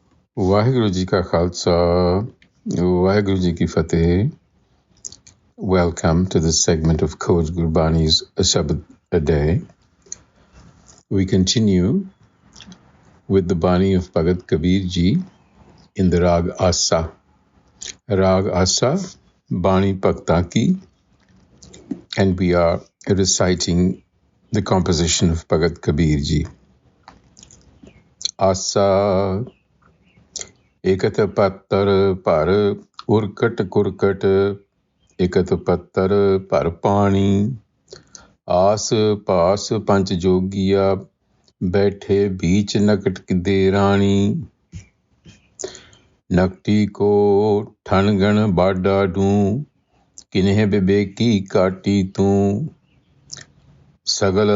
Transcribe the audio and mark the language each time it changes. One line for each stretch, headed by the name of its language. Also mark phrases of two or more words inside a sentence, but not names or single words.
Punjabi: ਵਾਹਿਗੁਰੂ ਜੀ ਕਾ ਖਾਲਸਾ ਵਾਹਿਗੁਰੂ ਜੀ ਕੀ ਫਤਿਹ.
English: Welcome to this segment of Coach Gurbani's a-sabad-a-day. We continue with the Bani of Bhagat Kabir Ji in the Rag Asa. Rag Asa, Bani Bhakta Ki, and we are reciting the composition of Bhagat Kabir Ji.
Hindi: आसा इकत पतर भर उरकट कुरकट, इकत पतर भर पानी, आस पास पंच जोगिया बैठे बीच नकट दे रानी, नकटी को ठनगण बाडा डूं, किन्हे बिबेकी काटी तू, सगल